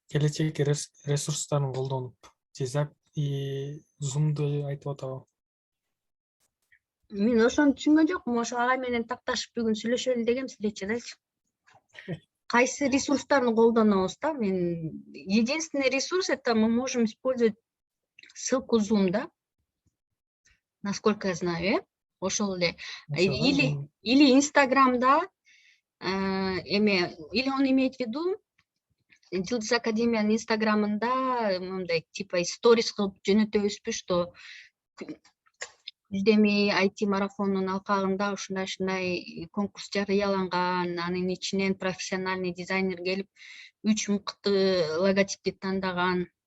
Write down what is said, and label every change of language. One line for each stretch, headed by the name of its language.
Kyrgyz: Келечек ресурстарын колдонуп, же Zoom'ду айтып атабы? Мен ошону түшүнгөн жокмун. Ошо агай менен такташып бүгүн сүйлөшөлү дегем встречадачы. Кайсы ресурстарын колдонобуз да?
Russian: Мен единственный ресурс это мы можем использовать ссылку Zoom, да? Насколько я знаю,
Kyrgyz: ошол эле. Или Инстаграмда или
Russian: он имеет в виду
Kyrgyz: Жылдыз Академиянын Инстаграмында мындай типа сторис кылып жөнөтөбүзбү, что Күздөми IT марафонунун алкагында ушундай конкурс жарыяланган, анын ичинен профессиональный дизайнер келип 3 мыкты логотипти тандаган.